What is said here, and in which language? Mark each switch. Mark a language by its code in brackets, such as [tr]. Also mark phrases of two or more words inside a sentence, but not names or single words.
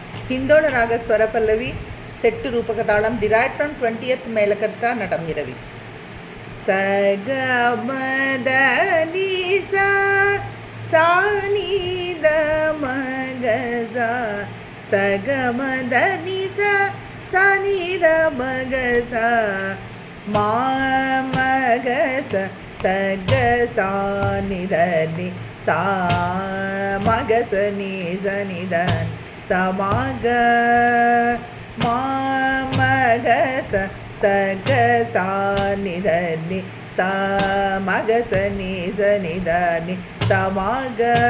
[kn] ಹಿಂದೋಳ ರಾಗ ಸ್ವರ ಪಲ್ಲವಿ ಸೆಟ್ಟು ರೂಪಕ ತಾಳಂ [en] derived from [kn] 20th ಮೇಲಕರ್ತ ನಟಂ ಇರವಿ ಸ ಗ ಮ ದ ನಿ ಸ ಸಾ ನಿ ದ ಮ ಗ ಸ ಸ ಗ ಮ ದ ನಿ ಸ ಸಾ ನಿ ದ ಮ ಗ ಸ ಮ ಮ ಗ ಸ ಸ ಗ ಸಾ ನಿ ದ ನಿ ಸಾ ಮ ಗ ಸ ನಿ ಸ ನಿ ದ ಸ ಮ ಗ ಮ ಮ ಗ ಸ ಸ ಗ ಸಾ ನಿ ದ ನಿ ಸ ಮ ಗ ಸ ನಿ ಸ ನಿ ದ ನಿ ಸ ಮ ಗ